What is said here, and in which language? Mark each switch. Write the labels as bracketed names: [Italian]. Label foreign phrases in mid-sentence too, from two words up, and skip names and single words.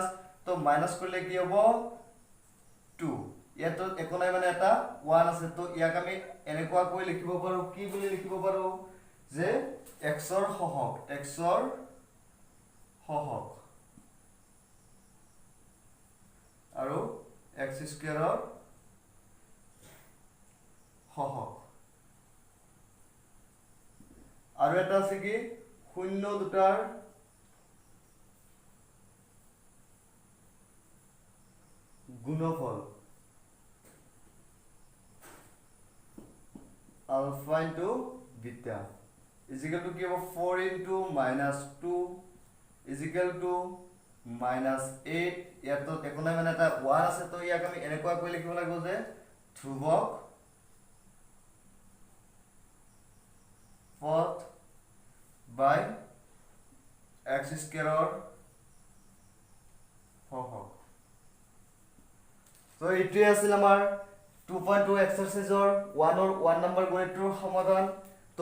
[Assamese] তো মাইনাস কৰিলে কি হ'ব 2 ইয়াত একো নাই মানে এটা 1 আছে তো ইয়াক আমি এনেকুৱা কৈ লিখিব পাৰো কি বুলি লিখিব পাৰো যে x ৰ সহগ আৰু x স্কয়াৰৰ সহগ আৰু এটা আছে কি শূন্য দুটাৰ গুণফল [English] alpha into beta is equal to [Assamese] কি হ'ব [English] 4 into -2 is equal to -8 [Assamese] ইয়াত তো একো নাই মানে এটা 1 আছে তো ইয়াক আমি এনেকুৱা কৈ লিখিব লাগিব যে ধ্ৰুৱক পথ বাই x স্কয়াৰৰ সহগ তো এইটোৱে আছিল আমাৰ 2.2 এক্সাৰসাইজৰ 1 নম্বৰ গণিতৰ সমাধান তো